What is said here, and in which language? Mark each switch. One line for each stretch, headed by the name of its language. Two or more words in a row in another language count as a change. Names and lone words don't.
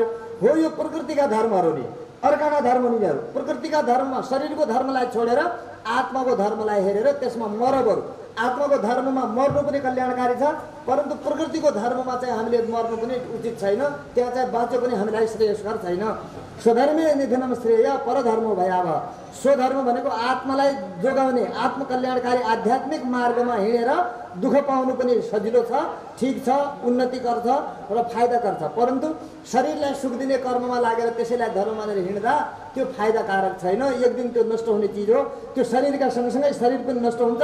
Nepali: हो यो प्रकृतिका धर्महरू नि, अर्काका धर्म यिनीहरू। प्रकृतिका धर्म, शरीरको धर्मलाई छोडेर आत्माको धर्मलाई हेरेर त्यसमा मर बरु। आत्माको धर्ममा मर्नु पनि कल्याणकारी छ, परन्तु प्रकृतिको धर्ममा चाहिँ हामीले मर्नु पनि उचित छैन। त्यहाँ चाहिँ बाँच्यो पनि हामीलाई श्रेयस्कर छैन।
Sanskrit: स्वधर्मे निधनम श्रेय परधर्म भयाव।
Nepali: स्वधर्म भनेको आत्मालाई जोगाउने, आत्मकल्याणकारी आध्यात्मिक मार्गमा हिँडेर दुःख पाउनु पनि सजिलो छ, ठिक छ, उन्नति गर्छ र फाइदा गर्छ। परन्तु शरीरलाई सुख दिने कर्ममा लागेर त्यसैलाई धर्म मानेर हिँड्दा त्यो फाइदाकारक छैन। एक दिन त्यो नष्ट हुने चिज हो। त्यो शरीरका सँगसँगै शरीर पनि नष्ट हुन्छ।